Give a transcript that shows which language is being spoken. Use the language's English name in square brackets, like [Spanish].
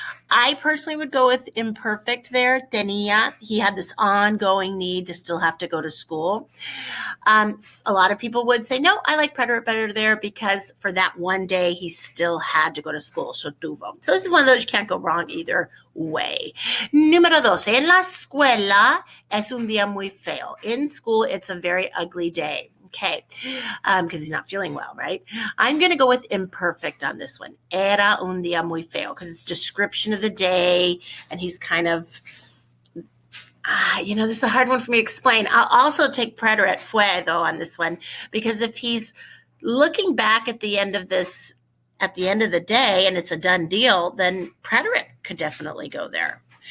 [English] I personally would go with imperfect there, tenía. He had this ongoing need to still have to go to school. A lot of people would say, no, I like preterite better there because for that one day, he still had to go to school, so tuvo. So this is one of those you can't go wrong either way. [Spanish] Número 12, en la escuela es un día muy feo. [English] In school, it's a very ugly day. Okay, because he's not feeling well, right? I'm going to go with imperfect on this one. [Spanish] Era un día muy feo [English] because it's description of the day, and he's kind of, this is a hard one for me to explain. I'll also take preterite fue, though, on this one, because if he's looking back at the end of this, at the end of the day, and it's a done deal, then preterite could definitely go there.